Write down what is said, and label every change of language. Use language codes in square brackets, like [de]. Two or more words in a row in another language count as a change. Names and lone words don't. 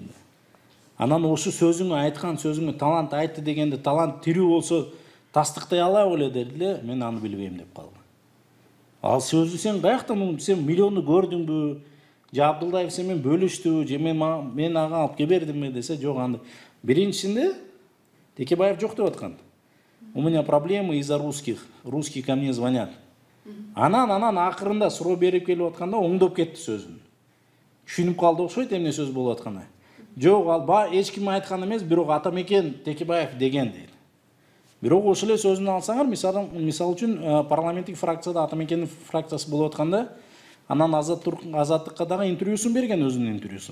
[ky] Анан ошо сөзүңө айткан сөзүңө талант айтты дегенде талант тирүү болсо тастыктай алабы эле дедиле, мен аны билбейм деп калдым. Ал сөздү сен каяктан, сен миллионду көрдүңбү? Же Абдулдаев сен менен бөлүштүбү? Же мен ага алып бердимби десе, жок. Анда биринчисинде Текебаев жок деп аткан. [ru] У меня проблемы из-за русских. Русские ко мне звонят. [ky] Анан акырында суроо берип келип атканда оңдоп кетти сөзүн. Түшүнүп калды окшойт эмне сөз болуп атканы. Жок, ал эч ким айткан эмес, бирок Атамекен Текебаев деген дейт. Бирок ошол эле сөзүн алсаңар, мисалы үчүн парламенттик фракцияда Атамекендин фракциясы болуп атканда, анан Азаттыкка дагы интервьюсун берген, өзүнүн интервьюсун.